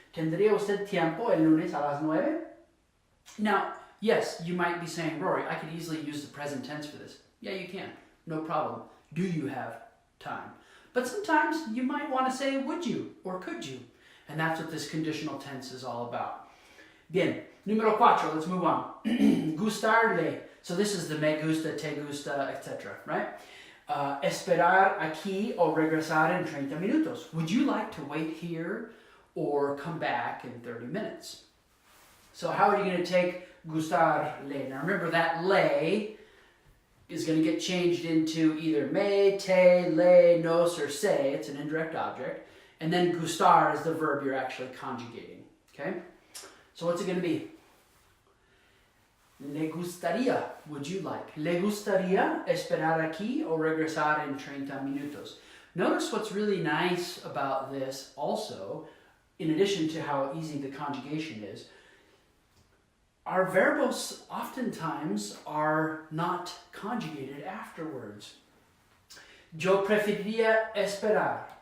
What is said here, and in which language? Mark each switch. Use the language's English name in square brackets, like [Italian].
[Spanish] Tendría usted tiempo el lunes a las 9? [English] Now, yes, you might be saying, Rory, I could easily use the present tense for this. Yeah, you can. No problem. Do you have time? But sometimes you might want to say, would you or could you? And that's what this conditional tense is all about. [Spanish] Bien. Número 4. [English] Let's move on. [Spanish] Gustarle. [English] So this is the me gusta, te gusta, etc. Right? [Spanish] Esperar aquí o regresar en 30 minutos. [English] Would you like to wait here or come back in 30 minutes? So how are you going to take gustarle? Now remember that le is going to get changed into either me, te, le, nos, or se. It's an indirect object. And then gustar is the verb you're actually conjugating. Okay? So what's it going to be? [Spanish] Le gustaría, [English] would you like? [Spanish] Le gustaría esperar aquí o regresar en 30 minutos. [English] Notice what's really nice about this also, in addition to how easy the conjugation is, our verbos oftentimes are not conjugated afterwards. [Spanish] Yo preferiría esperar.